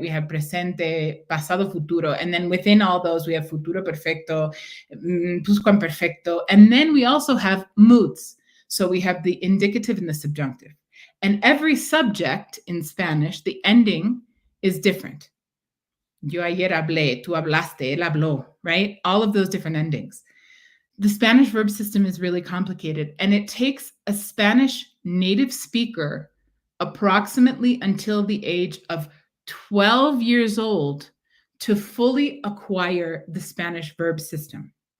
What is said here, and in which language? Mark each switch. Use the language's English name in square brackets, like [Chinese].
[English] We have presente, pasado, futuro, and then within all those, we have futuro perfecto, pluscuamperfecto, and then we also have moods. So we have the indicative and the subjunctive. And every subject in Spanish, the ending is different. [Spanish] Yo ayer hablé, tú hablaste, él habló, right? [English] All of those different endings. The Spanish verb system is really complicated, and it takes a Spanish native speaker approximately until the age of 12 years old to fully acquire the Spanish verb system.